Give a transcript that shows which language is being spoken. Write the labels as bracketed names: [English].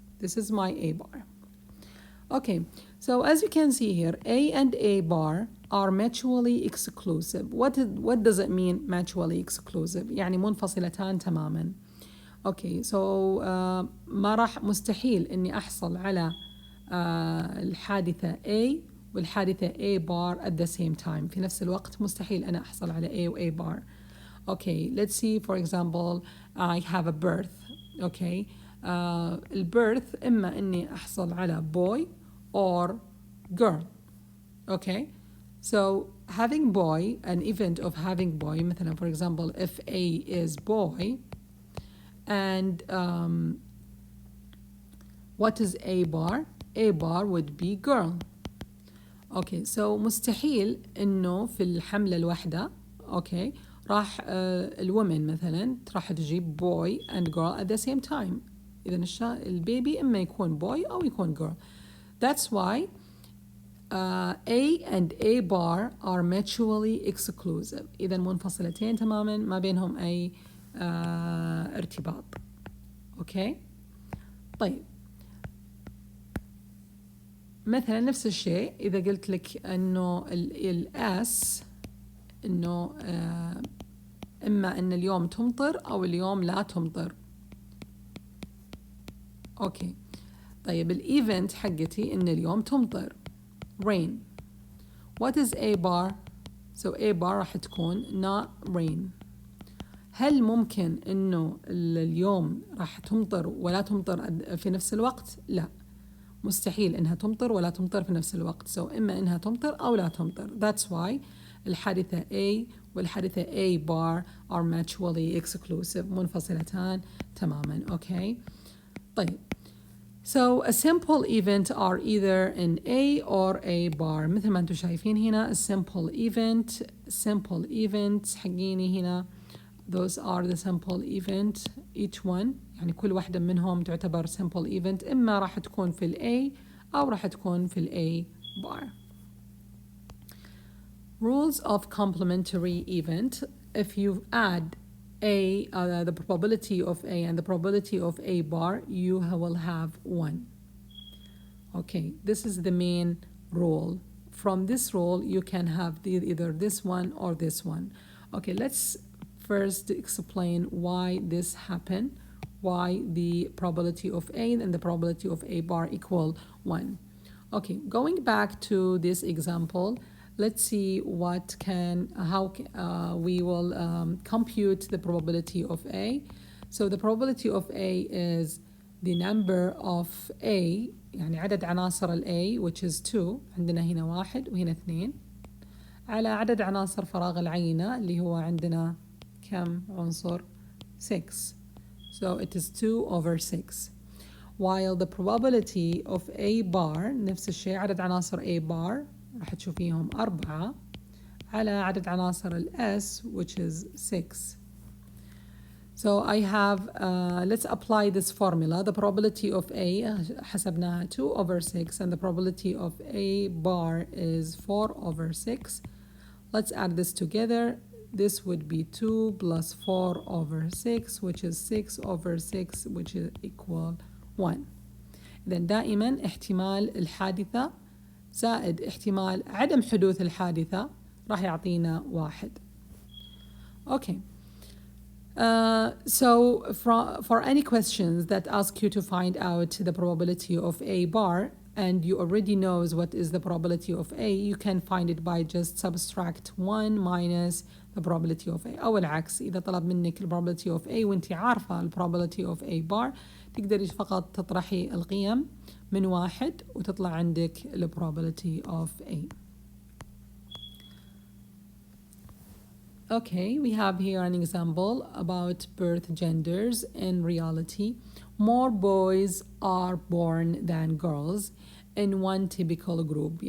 [English] This is my A bar. Okay, so as you can see here, A and A bar are mutually exclusive. What does it mean mutually exclusive? [Arabic] يعني منفصلتان تماما. Okay, so ما راح مستحيل إني أحصل على الحادثة A والحادثة A bar [English] at the same time. [Arabic] في نفس الوقت مستحيل أنا أحصل على A و A bar. [English] Okay, let's see, for example, I have a birth. [Arabic] Okay, البirth إما إني أحصل على boy or girl. [English] Okay, so having boy, an event of having boy, مثلا for example, if A is boy, and what is A bar? A bar would be girl. [Arabic] Okay, so مستحيل إنه في الحملة الواحدة okay راح الwoman مثلا راح تجيب [English] boy and girl at the same time. [Arabic] إذا البيبي إما يكون boy أو يكون girl. [English] That's why A and A bar are mutually exclusive. [Arabic] إذا منفصلتين تماما ما بينهم أي ارتباط. اوكي طيب مثلا نفس الشيء اذا قلت لك انه الاس انه اما ان اليوم تمطر او اليوم لا تمطر. اوكي طيب الايفنت حقتي ان اليوم تمطر rain. [English] What is A bar? So A bar [Arabic] راح تكون [English] not rain. [Arabic] هل ممكن إنه اليوم راح تمطر ولا تمطر في نفس الوقت؟ لا، مستحيل إنها تمطر ولا تمطر في نفس الوقت. So إما إنها تمطر أو لا تمطر. [English] That's why الحادثة A والحادثة A bar are mutually exclusive. [Arabic] منفصلتان تماما. [English] Okay. [Arabic] طيب [English] So a simple event are either an A or A bar. [Arabic] مثل ما انتم شايفين هنا simple events حقيني هنا. [English] Those are the simple event each one. [Arabic] يعني كل واحدة منهم تعتبر simple event. إما راح تكون في ال A أو راح تكون في ال A bar. [English] Rules of complementary event. If you add the probability of A and the probability of A bar, you will have 1. Okay, this is the main rule. From this rule, you can have either this one or this one. Okay, let's first explain why this happened, why the probability of A and the probability of A bar equal 1. Okay, going back to this example, let's see how we will compute the probability of A. So the probability of A [Arabic] is the number of A, يعني عدد عناصر ال A, [English] which is 2, [Arabic] عندنا هنا 1 وهنا 2, على عدد عناصر فراغ العينة اللي هو عندنا كم عنصر؟ 6. [English] So it is 2 over 6. While the probability of A bar [Arabic] نفس الشيء عدد عناصر A bar راح تشوفيهم 4 على عدد عناصر ال S [English] which is 6. So I have, let's apply this formula. The probability of A [Arabic] حسبناها [English] 2 over 6 and the probability of A bar is 4 over 6. Let's add this together. This would be 2 plus 4 over 6 which is 6 over 6 which is equal 1. [Arabic] إذن دائما احتمال الحادثة زائد احتمال عدم حدوث الحادثة راح يعطينا 1. [English] Okay. So for any questions that ask you to find out the probability of A bar and you already knows what is the probability of A, you can find it by just subtract 1 minus the probability of A. [Arabic] أو العكس، إذا طلب منك the probability of A وانت عارفة [English] the probability of A bar [Arabic] تقدري فقط تطرحي القيم من 1 وتطلع عندك [English] the probability of A. Okay, we have here an example about birth genders. In reality, more boys are born than girls in one typical group.